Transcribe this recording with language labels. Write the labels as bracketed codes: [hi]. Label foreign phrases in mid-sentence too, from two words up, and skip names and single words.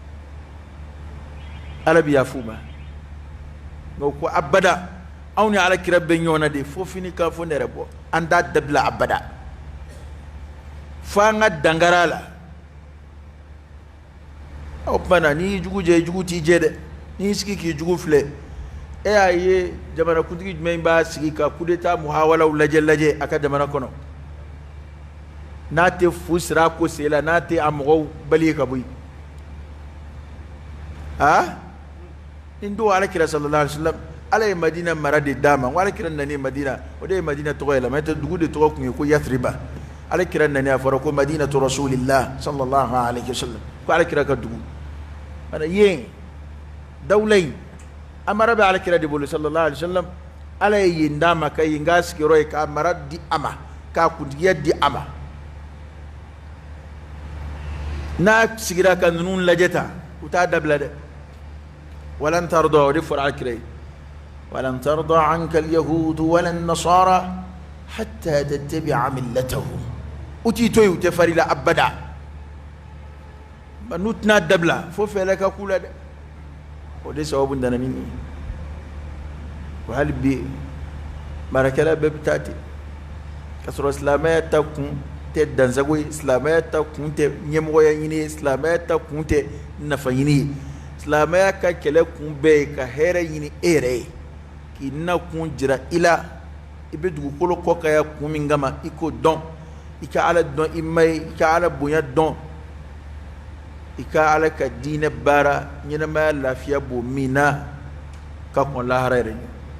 [bm] ala bɛ yafa u ma nka o ko abada anw ni alakira bɛ ɲɔgɔn na de fo fini ka fɔ ne yɛrɛ bɔ an t'a dabila abada fo an ka dangara a la o tuma na n'i y'i jugu jɛ i jugu t'i jɛ dɛ n'i y'i sigi k'i jugu filɛ e y'a ye jamanakuntigi jumɛn b'a sigi ka [fr] coup d'état [bm] muhawalaw lajɛ a ka jamana kɔnɔ n'a tɛ fu sira a ko sen la n'a tɛ a mɔgɔw bali ye ka bɔ yen nin don alakira [ar] صلى الله عليه وسلم [bm] ala ye madina mara de d'a ma ko alakira nani madina o de ye madina tɔgɔ yɛlɛma n'o tɛ dugu de tɔgɔ tun ye ko yathriba alakira nani a fɔra ko [ar] مدينة رسول الله صلى الله عليه وسلم [bm] ko alakira ka dugu mana yen dawla in a mara bɛ alakira de bolo [ar] صلى الله عليه وسلم [bm] ala ye yen d'a ma ka yen k'a sigiyɔrɔ ye k'a mara di a ma k'a kuntigiya di a ma n'a sigira ka ninnu lajɛ ta u t'a dabila dɛ [ar] ولن ترضى [bm] o de fɔra alakira ye [ar] ولن ترضى عنك اليهود ولا النصارى حتى تتبع ملتهم [bm] u t'i to yen u tɛ fari la abada ba n'u tɛna dabila fo fɛlɛ ka k'u la dɛ o de sababu nana ni nin ye wa hali bi baarakɛla bɛɛ bɛ taa ten ka sɔrɔ silamɛya ta kun tɛ dansago ye silamɛya ta kun tɛ ɲɛmɔgɔya ɲini ye silamɛya ta kun tɛ nafa ɲini ye silamɛya ka kɛlɛ kun bɛɛ ye ka hɛrɛ ɲini e yɛrɛ ye k'i na kun jira i la i bɛ dugukolo kɔkaya kun min kama i k'o dɔn i ka ala dɔn i ma ye i ka ala bonya dɔn i ka ala ka diinɛ baara ɲɛnamaya lafiya b'o min na ka kɔn lahara yɛrɛ ɲɛ